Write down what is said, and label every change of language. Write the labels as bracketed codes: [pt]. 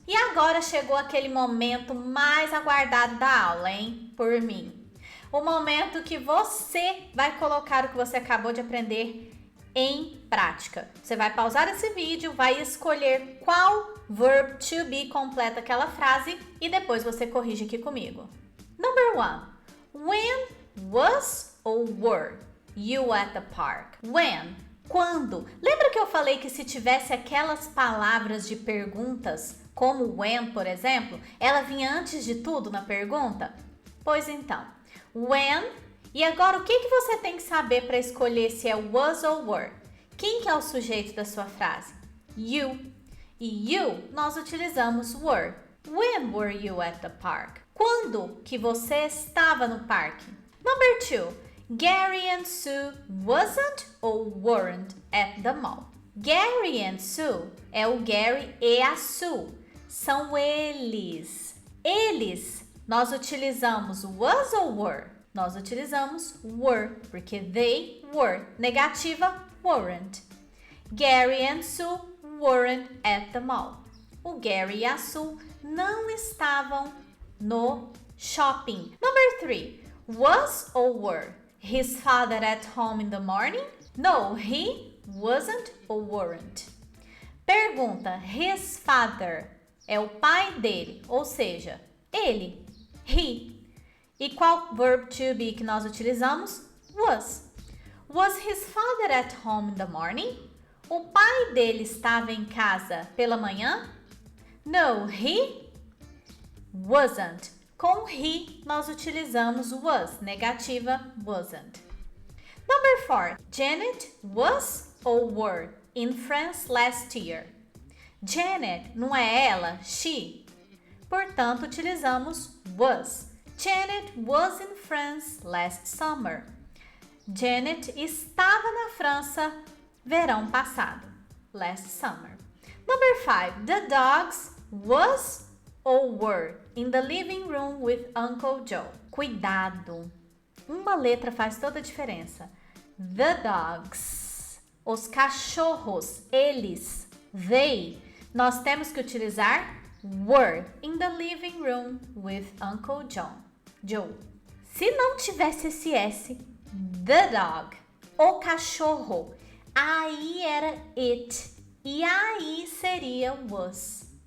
[pt] E agora chegou aquele momento mais aguardado da aula, hein? Por mim. O momento que você vai colocar o que você acabou de aprender em prática. Você vai pausar esse vídeo, vai escolher qual verb to be completa aquela frase e depois você corrige aqui comigo. [en] Number 1. When was or were you at the park? When? [pt] Quando? Lembra que eu falei que se tivesse aquelas palavras de perguntas, como when, por exemplo, ela vinha antes de tudo na pergunta? Pois então, when. E agora o que você tem que saber para escolher se é was ou were? Quem que é o sujeito da sua frase? You. E you nós utilizamos were. [en] When were you at the park? [pt] Quando que você estava no parque? [en] Number 2. Gary and Sue wasn't or weren't at the mall. [pt] Gary and Sue é o Gary e a Sue. São eles. Eles, nós utilizamos was ou were? Nós utilizamos were, porque [en] they were. [pt] Negativa, [en] weren't. Gary and Sue weren't at the mall. [pt] O Gary e a Sue não estavam no shopping. [en] Number 3. Was or were his father at home in the morning? No, he wasn't or weren't. [pt] Pergunta, [en] his father [pt] é o pai dele, ou seja, ele, he. E qual verb to be que nós utilizamos? Was. [en] Was his father at home in the morning? [pt] O pai dele estava em casa pela manhã? [en] No, he wasn't. [pt] Com he, nós utilizamos was, negativa, [en] wasn't. Number 4. Janet was or were in France last year? [pt] Janet não é ela, she. Portanto, utilizamos was. [en] Janet was in France last summer. [pt] Janet estava na França verão passado. [en] Last summer. Number 5. The dogs was or were in the living room with Uncle Joe. [pt] Cuidado. Uma letra faz toda a diferença. [en] The dogs. [pt] Os cachorros, eles, they. Nós temos que utilizar [en] were in the living room with Uncle Joe. [pt] Se não tivesse esse S, [en] the dog, [pt] o cachorro, aí era it e aí seria was.